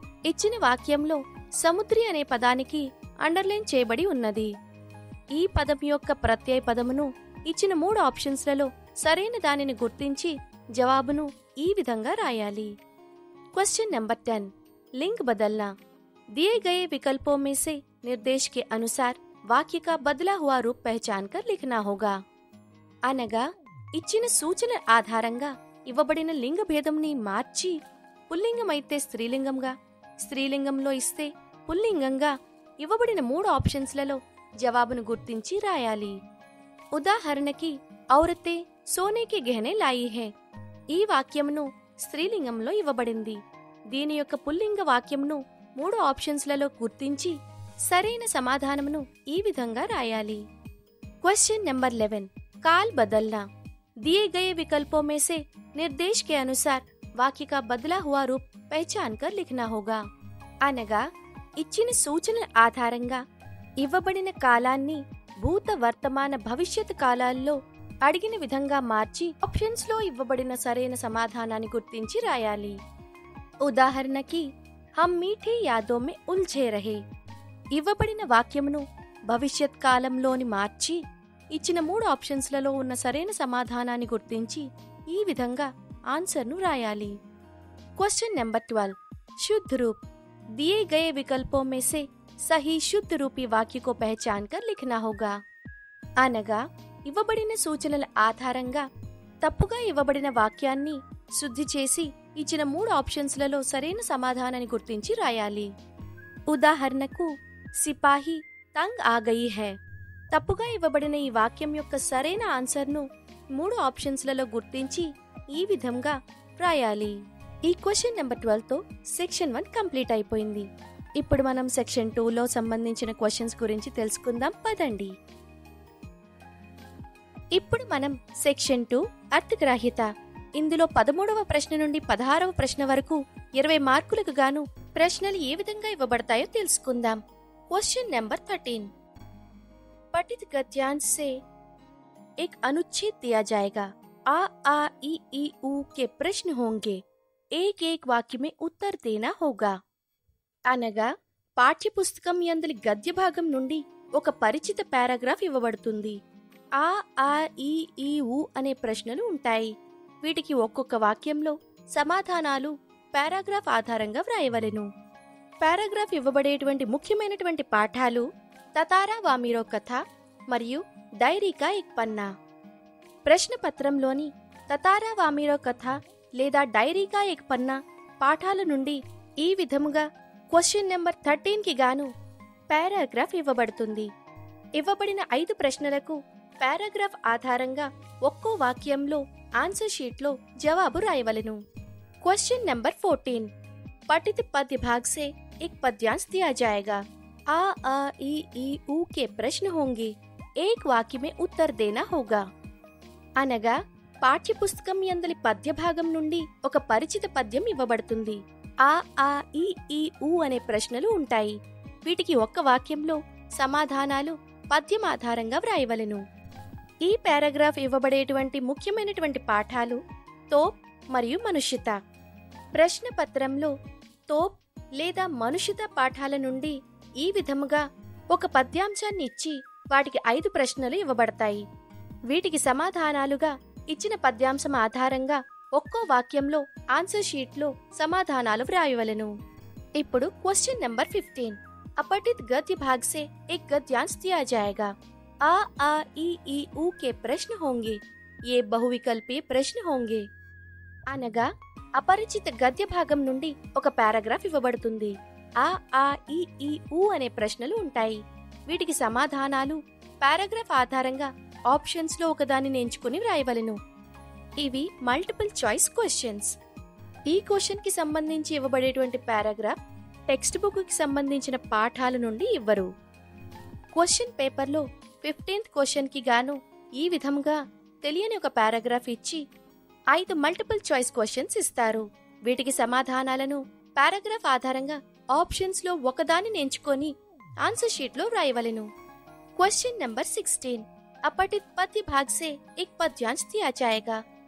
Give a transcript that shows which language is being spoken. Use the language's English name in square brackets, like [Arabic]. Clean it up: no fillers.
[Telugu] ఇచ్చిన వాక్యంలో సముద్రి అనే పదానికి అండర్లైన్ చేయబడి ఉన్నది. ఈ పదం యొక్క ప్రత్యయ పదమును ఇచ్చిన 3 ఆప్షన్స్లలో సరైన దానిని గుర్తించి జవాబును ఈ విధంగా రాయాలి. [Hindi] Question number 10. लिंग बदलना. दिए गए विकल्पों में से निर्देश के अनुसार वाक्य का बदला हुआ रूप पहचान कर लिखना होगा. [Telugu] అనగా ఇచ్చిన సూచన ఆధారంగా ఇవ్వబడిన లింగ భేదంని మార్చి పుల్లింగమైతే స్త్రీలింగంగా, స్త్రీలింగంలో ఇస్తే పుల్లింగంగా ఇవ్వబడిన 3 ఆప్షన్స్లలో జవాబును గుర్తించి రాయాలి. ఉదాహరణకి [Hindi] ఔరతే సోనేకి గహనే లాయి హే. [Telugu] ఈ వాక్యమును స్త్రీలింగంలో ఇవ్వబడింది. దీని యొక్క పుల్లింగ వాక్యమును 3 ఆప్షన్స్లలో గుర్తించి సరైన సమాధానమును ఈ విధంగా రాయాలి. [Hindi] Question number 11. काल बदलना. दिए गए विकल्पों में से निर्देश के अनुसार वाक्य का बदला हुआ रूप पहचान कर लिखना होगा. [Telugu] అనగా ఇచ్చిన సూచనల ఆధారంగా ఇవ్వబడిన కాలాన్ని భూత వర్తమాన భవిష్యత్ కాలాల్లో అడిగిన విధంగా మార్చి ఆప్షన్స్ లో ఇవ్వబడిన సరైన సమాధానాన్ని గుర్తించి రాయాలి. ఉదాహరణకి [Hindi] హమ్ మీఠే యాదో మే ఉల్ఝే రహే. [Telugu] ఇవ్వబడిన వాక్యమును భవిష్యత్ కాలంలోని మార్చి ఇచ్చిన 3 ఆప్షన్స్లలో ఉన్న సరైన సమాధానాన్ని గుర్తించి ఈ విధంగా ఆన్సర్ను రాయాలి. [Hindi] Question number 12. शुद्ध रूप. दिए गए विकल्पों में से सही शुद्ध रूपी वाक्य को पहचान कर लिखना होगा. [Telugu] అనగా ఇవ్వబడిన సూచనల ఆధారంగా తప్పుగా ఇవ్వబడిన వాక్యాన్ని శుద్ధి చేసి ఇచ్చిన 3 ఆప్షన్స్లలో సరైన సమాధానాన్ని గుర్తించి రాయాలి. ఉదాహరణకు [Hindi] సిపాహి తంగ్ ఆ గయి హై. [Telugu] తప్పుగా ఇవ్వబడిన ఈ వాక్యం యొక్క సరైన ఆన్సర్ను 3 ఆప్షన్స్లలో గుర్తించి ఈ విధంగా రాయాలి. ఈ క్వశ్చన్ నెంబర్ 12తో సెక్షన్ 1 కంప్లీట్ అయిపోయింది. ఇప్పుడు మనం సెక్షన్ 2లో సంబంధించిన క్వశ్చన్స్ గురించి తెలుసుకుందాం పదండి. ఇప్పుడు మనం సెక్షన్ 2 అర్థగ్రాహ్యత, ఇందులో 13వ ప్రశ్న నుండి 16వ ప్రశ్న వరకు 20 మార్కులకు గాను ప్రశ్నలు ఏ విధంగా ఇవ్వబడతాయో తెలుసుకుందాం. [Hindi] క్వశ్చన్ నెంబర్ 13, पठित गद्यांश से एक अनुच्छेद दिया जाएगा. आ ई ऊ के प्रश्न होंगे. एक एक वाक्य में उत्तर देना होगा. [Telugu] అనగా పాఠ్యపుస్తకం యందలి గద్య భాగం నుండి ఒక పరిచిత పారాగ్రాఫ్ ఇవ్వబడుతుంది. ఆ ఈ ఊ అనే ప్రశ్నలు ఉంటాయి. వీటికి ఒక్కొక్క వాక్యంలో సమాధానాలు పారాగ్రాఫ్ ఆధారంగా వ్రాయవలెను. పారాగ్రాఫ్ ఇవ్వబడేటువంటి ముఖ్యమైనటువంటి పాఠాలు తతారా వామీరో కథ మరియు డైరీ కా ఎక్ పన్నా. ప్రశ్నపత్రంలోని తతారా వామీరో కథ లేదా డైరీ కా ఎక్ పన్నా పాఠాల నుండి ఈ విధముగా క్వశ్చన్ నెంబర్ 13కి గాను పారాగ్రాఫ్ ఇవ్వబడుతుంది. ఇవ్వబడిన 5 ప్రశ్నలకు పారాగ్రాఫ్ ఆధారంగా ఒక్కో వాక్యంలో ఆన్సర్ షీట్లో జవాబు రాయవలెను. [Hindi] క్వశ్చన్ నెంబర్ 14, पठित पद्य भाग से एक पद्यांश दिया जाएगा. आ ई ऊ के प्रश्न होंगे. एक वाक्य में उत्तर देना होगा. [Telugu] అనగా పాఠ్యపుస్తకం యందలి పద్య భాగం నుండి ఒక పరిచిత పద్యం ఇవ్వబడుతుంది. ఆ ఈ ఊ అనే ప్రశ్నలు ఉంటాయి. వీటికి ఒక్క వాక్యంలో సమాధానాలు పద్యం ఆధారంగా వ్రాయవలెను. ఈ పారాగ్రాఫ్ ఇవ్వబడేటువంటి ముఖ్యమైనటువంటి పాఠాలు తోప్ మరియు మనుష్యత. ప్రశ్నపత్రంలో తోప్ లేదా మనుష్యత పాఠాల నుండి ఈ విధముగా ఒక పద్యాంశాన్ని ఇచ్చి వాటికి 5 ప్రశ్నలు ఇవ్వబడతాయి. వీటికి సమాధానాలుగా ఇచ్చిన పద్యాంశం ఆధారంగా ఒక్కో వాక్యంలో ఆన్సర్ షీట్లో సమాధానాలు వ్రాయవలెను. ఇప్పుడు [Hindi] క్వశ్చన్ నెంబర్ 15, अपठित गद्य भाग से एक गद्यांश दिया जाएगा. आ ई ऊ के प्रश्न होंगे. ये बहुविकल्पीय प्रश्न होंगे. [Telugu] అనగా అపరిచిత గద్య భాగం నుండి ఒక పారాగ్రాఫ్ ఇవ్వబడుతుంది. ఆ ఈ ఊ అనే ప్రశ్నలు ఉంటాయి. వీటికి సమాధానాలు పారాగ్రాఫ్ ఆధారంగా ఆప్షన్స్ లో ఒకదానిని ఎంచుకుని వ్రాయవలెను. ఇవి మల్టిపుల్ చాయిస్ క్వశ్చన్స్. ఈ క్వశ్చన్ కి సంబంధించి ఇవ్వబడేటువంటి పారాగ్రాఫ్ టెక్స్ట్ బుక్ కి సంబంధించిన పాఠాల నుండి ఇవ్వరు. క్వశ్చన్ పేపర్లో 15th క్వశ్చన్ కి గాను ఈ విధంగా తెలియని ఒక పారాగ్రాఫ్ ఇచ్చి 5 మల్టిపుల్ చాయిస్ క్వశ్చన్స్ ఇస్తారు. వీటికి సమాధానాలను పారాగ్రాఫ్ ఆధారంగా ఆప్షన్స్ లో ఒకదానిని ఎంచుకొని ఆన్సర్ షీట్ లో వ్రాయవలెను. [Hindi] క్వశ్చన్ నెంబర్ 16, अपठित पद्य भाग से एक पद्यांश दिया जाएगा.